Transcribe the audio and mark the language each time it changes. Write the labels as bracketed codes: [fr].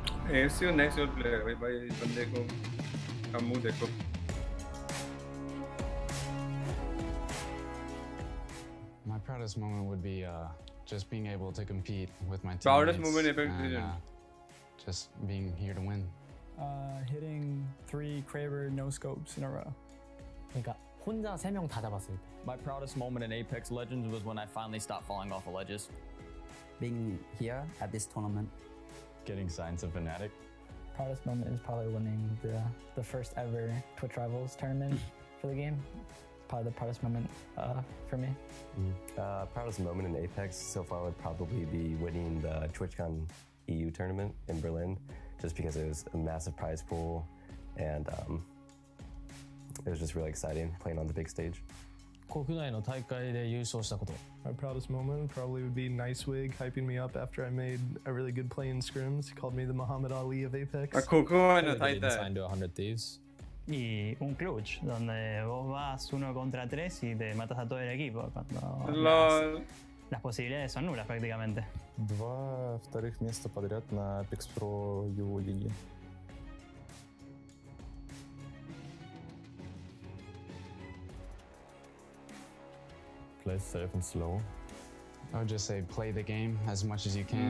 [en] acer next your player [hi] भाई इस बंदे को का मुंह देखो. [en] My proudest moment would be just being able to compete with my teammates. Proudest moment Apex and, Legends. Just being here to win. Hitting 3 Kraber no scopes in a row. [ko] 그러니까 혼자 3명 다 잡았을 때. [en] My proudest moment in Apex Legends was when I finally stopped falling off the ledges. Being here at this tournament. Getting signed to Fnatic. Proudest moment is probably winning the first ever Twitch Rivals tournament for the game. Probably the proudest moment for me. Proudest moment in Apex so far would probably be winning the TwitchCon EU tournament in Berlin, just because it was a massive prize pool and it was just really exciting playing on the big stage. My proudest moment probably would be Nicewig hyping me up after I made a really good play in scrims. He called me the Muhammad Ali of Apex. Signed to 100 Thieves. [es] Y un clutch, donde vos vas 1 contra 3 y te matas a todo el equipo. Cuando las posibilidades son nulas prácticamente. [ru] 2 вторых места подряд на Apex Pro EU лиги. [en] Play safe and slow. I would just say play the game as much as you can.